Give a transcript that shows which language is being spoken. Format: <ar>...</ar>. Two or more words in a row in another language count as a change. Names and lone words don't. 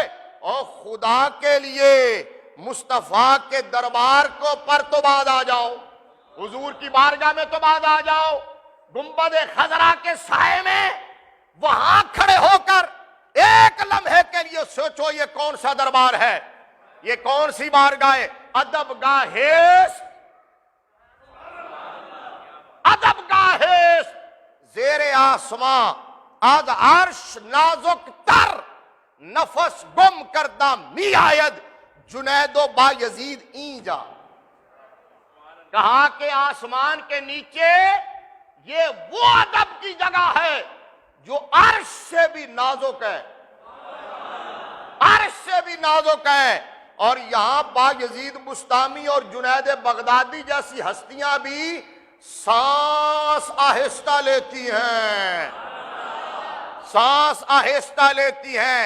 <ur>اور خدا کے لیے مصطفیٰ کے دربار کو پر تو بعد آ جاؤ، حضور کی بارگاہ میں تو بعد آ جاؤ، گنبد خضرا کے سائے میں وہاں کھڑے ہو کر ایک لمحے کے لیے سوچو یہ کون سا دربار ہے، یہ کون سی بارگاہ ہے؟</ur> <fa>ادب گاہیس، ادب گاہیس زیر آسماں، از عرش نازک تر، نفس گم کردہ می آید، جنید و با یزید اینجا۔</fa> <ur>کہا کہ آسمان کے نیچے یہ وہ ادب کی جگہ ہے جو عرش سے بھی نازک ہے، عرش سے بھی نازک ہے، اور یہاں با یزید بستامی اور جنید بغدادی جیسی ہستیاں بھی سانس آہستہ لیتی ہیں، سانس آہستہ لیتی ہیں۔</ur>